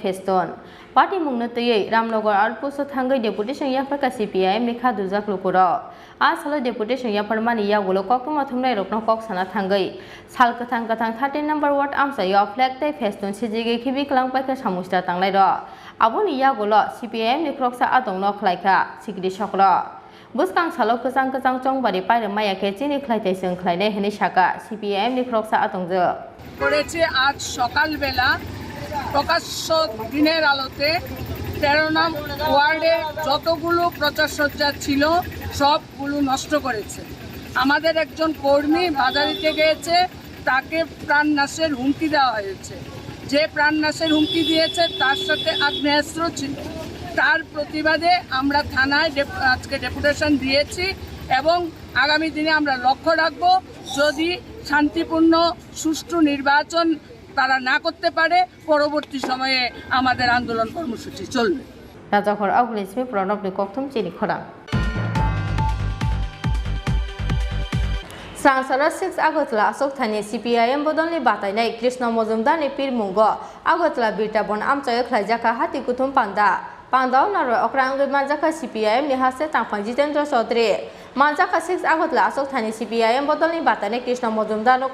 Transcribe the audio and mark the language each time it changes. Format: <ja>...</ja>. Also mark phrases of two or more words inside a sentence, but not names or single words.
<trp>feston party mungna tei Ramnagar Arpuso thangai deputation yafar ka CPM ni khadu jak lukura Asal deputation yang permani ya gulu kok tu mathum nai rokno kok sana thangai sal kathang 13 number ward amsa ya flag te feston sijige khibi klang pai ka samusta tanglai ro aboni ya gulu CPM ni kroksa atong no khlaika sigri shokra buskang salo kasang chong bari pai ra maya ke chini khlaitai sing khlaine hini shaka CPM ni kroksa atong je</trp> <bn>করেছে আজ সকালবেলা প্রকাশ্য দিনের আলোতে 13 নং ওয়ার্ডে যতগুলো প্রচারসজ্জা ছিল সবগুলো নষ্ট করেছে আমাদের একজন কর্মী বাধা দিতে গিয়েছে তাকে প্রাণনাশের হুমকি দেওয়া হয়েছে যে প্রাণনাশের হুমকি দিয়েছে তার সাথে আগ্নেয়াস্ত্র ছিল তার প্রতিবাদে আমরা থানায় আজকে ডেপুটেশন দিয়েছি এবং আগামী দিনে আমরা লক্ষ্য রাখব যদি শান্তিপূর্ণ সুষ্ঠু নির্বাচন তারা না করতে পারে পরবর্তী সময়ে আমাদের আন্দোলন কর্মসূচি চলবে</bn> <trp>রাজাঘর আগুলিসমি প্রণব ni kokthum chini khora Sangsara 6 Agotla Asok Thani CPIM bodolni batainai Krishna Mojumdar ni Pirmungo Agotla Birtabon amchayo khlaijaka hati kuthum panda Pandao naro okrangoi manjaka CPIM ni haste tangphang Jitendra Chaudhary manjaka 6 Agotla Asok Thani CPIM bodolni batainai Krishna Mojumdar no</trp>